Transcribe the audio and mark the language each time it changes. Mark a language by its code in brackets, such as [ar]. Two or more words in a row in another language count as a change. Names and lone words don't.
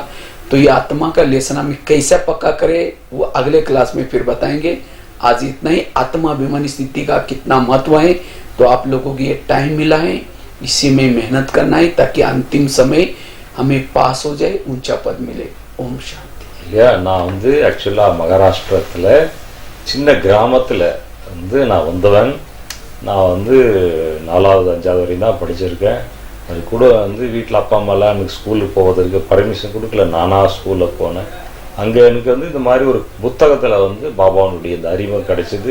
[hi] तो ये आत्मा का लेसन हमें कैसे पक्का करे वो अगले क्लास में फिर बताएंगे। आज इतना ही, आत्माभिमानी स्थिति का कितना महत्व है। तो आप लोगों को ये टाइम मिला है, इसी में मेहनत करना है ताकि अंतिम समय हमें पास हो जाए, ऊंचा पद मिले। ओम शांति। [ta] இல்லையா, நான் வந்து ஆக்சுவலாக மகாராஷ்டிரத்தில் சின்ன கிராமத்தில் வந்து நான் வந்தவன். நான் வந்து 4வது 5வது வரையும் தான் படிச்சிருக்கேன். அது கூட வந்து வீட்டில் அப்பா அம்மாலாம் எனக்கு ஸ்கூலுக்கு போவதற்கு பர்மிஷன் கொடுக்கல. நானாக ஸ்கூலில் போனேன். அங்கே எனக்கு வந்து இந்த மாதிரி ஒரு புத்தகத்தில் வந்து பாபாவுடைய இந்த அறிமுகம் கிடைச்சிது.